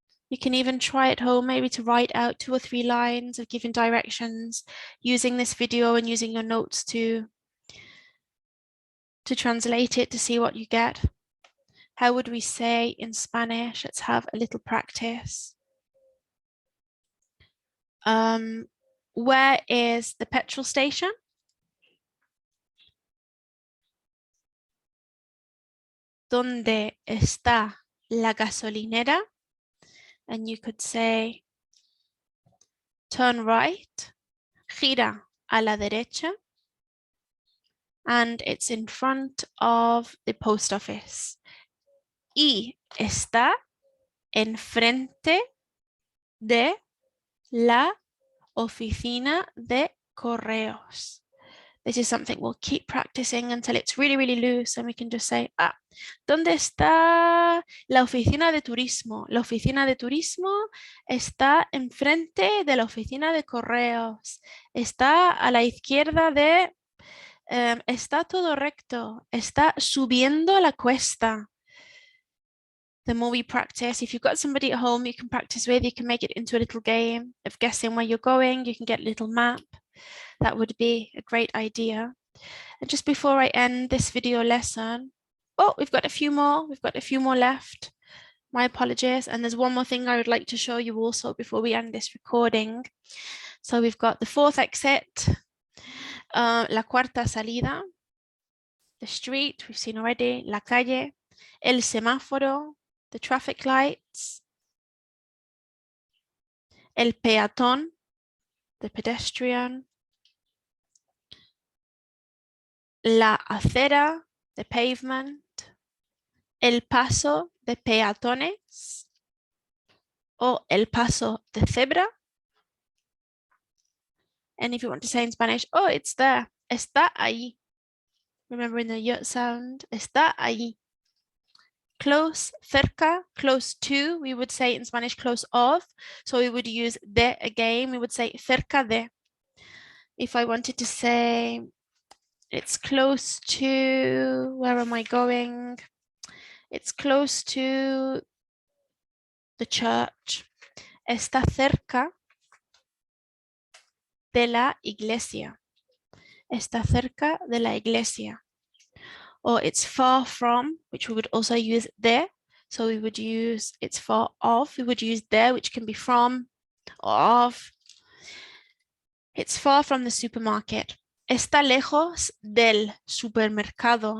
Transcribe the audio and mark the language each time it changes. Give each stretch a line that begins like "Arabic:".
English: You can even try at home, maybe to write out 2 or 3 lines of giving directions using this video and using your notes to translate it to see what you get. How would we say in Spanish? Let's have a little practice. Where is the petrol station?
Spanish: ¿Dónde está la gasolinera?
English: And you could say, turn right,
Spanish: gira a la derecha,
English: and it's in front of the post office.
Spanish: Y está enfrente de la oficina de correos.
English: This is something we'll keep practicing until it's really, really loose and we can just say,
Spanish: ¿dónde está la oficina de turismo? La oficina de turismo está enfrente de la oficina de correos. Está a la izquierda de... está todo recto. Está subiendo la cuesta.
English: The more we practice, if you've got somebody at home you can practice with, you can make it into a little game of guessing where you're going. You can get a little map. That would be a great idea. And just before I end this video lesson, oh, we've got a few more. We've got a few more left. My apologies. And there's one more thing I would like to show you also before we end this recording. So we've got the fourth exit,
Spanish: la cuarta salida,
English: the street, we've seen already,
Spanish: la calle, el semáforo,
English: the traffic lights,
Spanish: el peatón,
English: the pedestrian,
Spanish: la acera,
English: the pavement,
Spanish: el paso de peatones, o el paso de cebra.
English: And if you want to say in Spanish, oh, it's there,
Spanish: está ahí.
English: Remembering the y sound,
Spanish: está ahí.
English: Close, cerca, close to, we would say in Spanish close of, so we would use de again, we would say
Spanish: cerca de.
English: If I wanted to say it's close to, where am I going? It's close to the church.
Spanish: Está cerca de la iglesia. Está cerca de la iglesia.
English: Or it's far from, which we would also use de. So we would use, it's for of, we would use de, which can be from or of. It's far from the supermarket.
Spanish: Está lejos del supermercado.